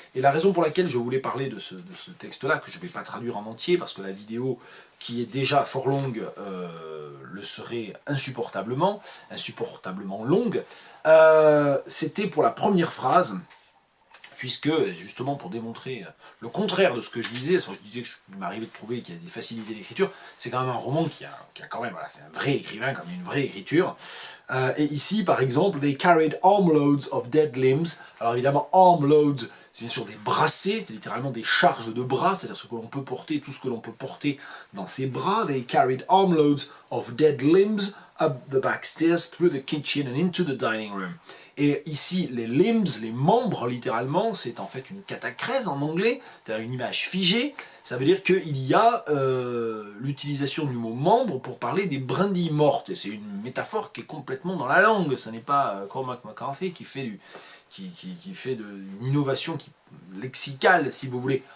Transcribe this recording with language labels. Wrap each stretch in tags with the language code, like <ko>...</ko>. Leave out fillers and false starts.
<fr>Et la raison pour laquelle je voulais parler de ce texte-là, que je ne vais pas traduire en entier, parce que la vidéo, qui est déjà fort longue, le serait insupportablement longue, c'était pour la première phrase, puisque, justement, pour démontrer le contraire de ce que je disais, je disais que il m'arrivait de trouver qu'il y a des facilités d'écriture, c'est quand même un roman qui a quand même, voilà, c'est un vrai écrivain, comme une vraie écriture. Et ici, par exemple,</fr> <en>they carried armloads of dead limbs.</en> <fr>Alors évidemment, armloads, c'est bien sûr des brassées, c'est littéralement des charges de bras, c'est-à-dire ce que l'on peut porter, tout ce que l'on peut porter dans ses bras.</fr> <en>They carried armloads of dead limbs up the back stairs, through the kitchen and into the dining room.</en> <fr>Et ici, les limbs, les membres, littéralement, c'est en fait une catachrèse en anglais, c'est-à-dire une image figée. Ça veut dire qu'il y a l'utilisation du mot membre pour parler des brindilles mortes. Et c'est une métaphore qui est complètement dans la langue. Ce n'est pas Cormac McCarthy qui fait une innovation lexicale, si vous voulez.</fr>